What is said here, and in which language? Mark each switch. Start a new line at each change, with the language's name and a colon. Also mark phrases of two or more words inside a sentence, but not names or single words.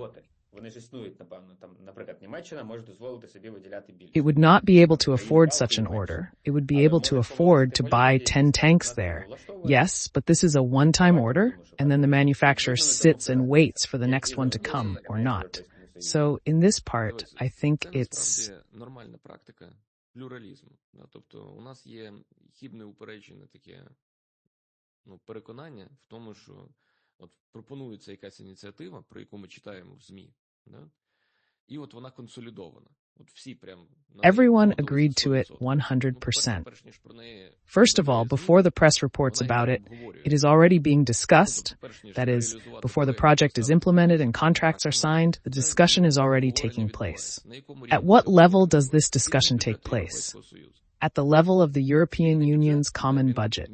English: It would not be able to afford such an order. It would be able to afford to buy 10 tanks there. Yes, but this is a one-time order, and then the manufacturer sits and waits for the next one to come or not. So in this part, I think it's
Ukrainian: нормальна практика плюралізму. Тобто у нас є хибне упереджене таке переконання в тому, що от пропонується якась ініціатива, про яку ми читаємо в ЗМІ, да? І от вона консолідована. От всі прям
English: Everyone agreed to it 100%. First of all, before the press reports about it, it is already being discussed. That is, before the project is implemented and contracts are signed, the discussion is already taking place. At what level does this discussion take place? At the level of the European Union's common budget.